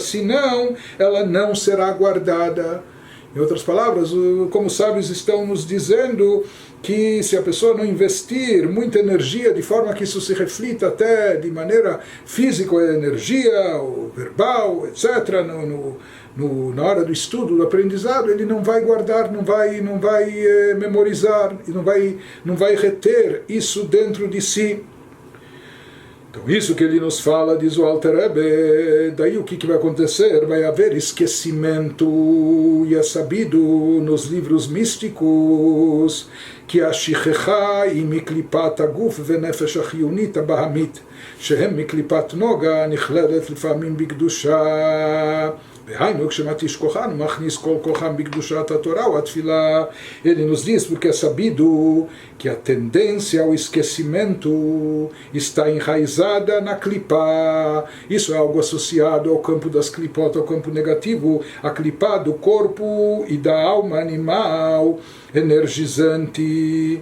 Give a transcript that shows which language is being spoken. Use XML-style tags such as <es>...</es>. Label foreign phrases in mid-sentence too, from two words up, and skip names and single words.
<pt>Senão, ela não será guardada. Em outras palavras, como os sábios estão nos dizendo, que se a pessoa não investir muita energia de forma que isso se reflita até de maneira física, a energia, ou verbal, etc., na hora do estudo, do aprendizado, ele não vai guardar, não vai memorizar, e não vai reter isso dentro de si. Então isso que ele nos fala, diz o Alter Rebbe, daí o que vai acontecer? Vai haver esquecimento, e é sabido nos livros místicos que a</pt> <he>שכחה היא מקליפת הגוף והנפש החיונית הבהמית שהם מקליפת נוגה הנכללת לפעמים בקדושה.</he> <pt>Ele nos diz porque é sabido que a tendência ao esquecimento está enraizada na clipá. Isso é algo associado ao campo das clipot, ao campo negativo, a clipá do corpo e da alma animal energizante.</pt>